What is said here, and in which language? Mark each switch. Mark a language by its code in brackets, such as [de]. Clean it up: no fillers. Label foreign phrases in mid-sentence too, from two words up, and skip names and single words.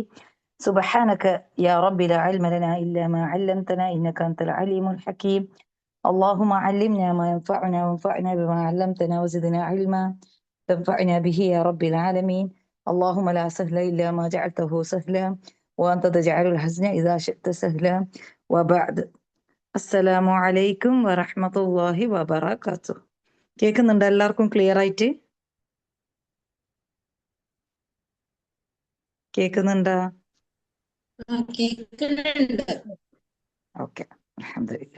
[ar] سبحانك يا رب لا علم لنا إلا ما علمتنا إنك أنت العليم الحكيم. اللهم علمنا ما ينفعنا وانفعنا بما علمتنا وزدنا علما تنفعنا به يا رب العالمين. اللهم لا سهل إلا ما جعلته سهلا وأنت تجعل الحزن إذا شئت سهلا. وبعد. السلام عليكم ورحمة الله وبركاته. [ml] കേൾക്കുന്നുണ്ടോ എല്ലാവർക്കും ക്ലിയർ ആയിട്ട്? കേൾക്കുന്നുണ്ടോ? ഓക്കെ, അൽഹംദുലില്ലാ.